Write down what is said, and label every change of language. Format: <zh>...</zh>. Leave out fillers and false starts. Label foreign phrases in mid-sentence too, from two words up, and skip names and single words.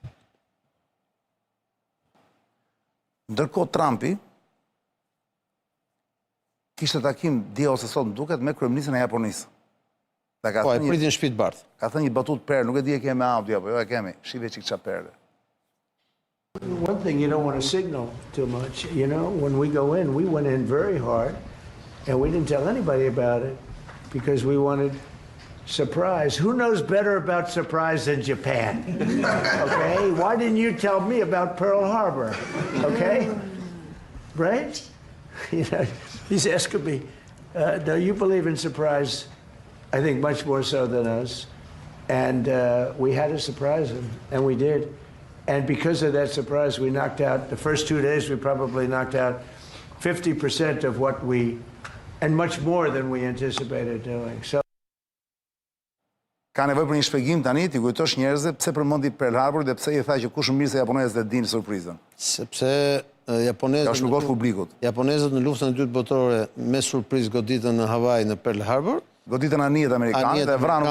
<sq>Ndërkohë Trumpi kishte takim dje ose sot më duket me kryeministrin e Japonisë. Po, e pritin shtëpi të bardhë. Ka thënë një batutë perë, nuk e di e kemi audio apo jo, e kemi. Shive çik çfarë perë.</sq> <en>One thing you don't want to signal too much. You know, when we go in, we went in very hard, and we didn't tell anybody about it because we wanted surprise. Who knows better about surprise than Japan? Okay? Why didn't you tell me about Pearl Harbor? Okay? Right? You know, he's asking me, no, you believe in surprise, I think much more so than us. And we had to surprise him, and we did. And because of that surprise, we knocked out, the first 2 days, we probably knocked out 50% of what we, and much more than we anticipated doing. So.</en> <sq>Ka nevojë për një shpjegim tani, ti kujtosh njerëzve pse përmendi Pearl Harbor dhe pse i tha që kush mirë se japonezët e dinë surprizën. Sepse japonezët Ja shpjegosh publikut. Japonezët në luftën e dytë botërore me surprizë goditën në Hawaii në Pearl Harbor. Goditën anijet amerikane dhe vranë</sq>